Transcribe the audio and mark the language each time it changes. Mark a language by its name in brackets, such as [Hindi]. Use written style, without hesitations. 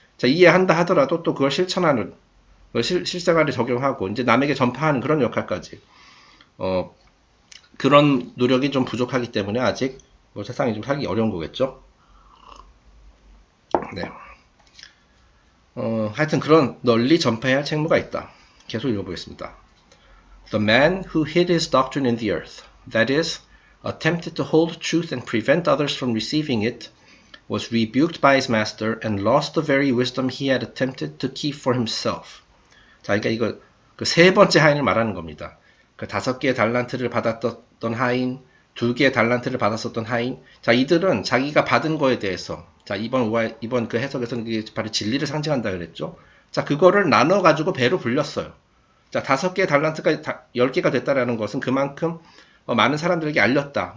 [Korean] 자, 이해한다 하더라도 또 그걸 실천하는 실생활에 적용하고 이제 남에게 전파하는 그런 역할까지 그런 노력이 좀 부족하기 때문에 아직 뭐 세상이 좀 살기 어려운 거겠죠. 네. 하여튼 그런 널리 전파해야 할 책무가 있다. 계속 읽어보겠습니다. [English] The man who hid his doctrine in the earth, that is, attempted to hold truth and prevent others from receiving it, was rebuked by his master and lost the very wisdom he had attempted to keep for himself. [Korean] 자, 그러니까 이거 그 세 번째 하인을 말하는 겁니다. 그 5개의 달란트를 받았던 하인, 2개의 달란트를 받았었던 하인. 자, 이들은 자기가 받은 거에 대해서, 자, 이번 그 해석에서는 그게 바로 진리를 상징한다 그랬죠. 자, 그거를 나눠가지고 배로 불렸어요. 자, 5개의 달란트까지 10개가 됐다라는 것은 그만큼 많은 사람들에게 알렸다.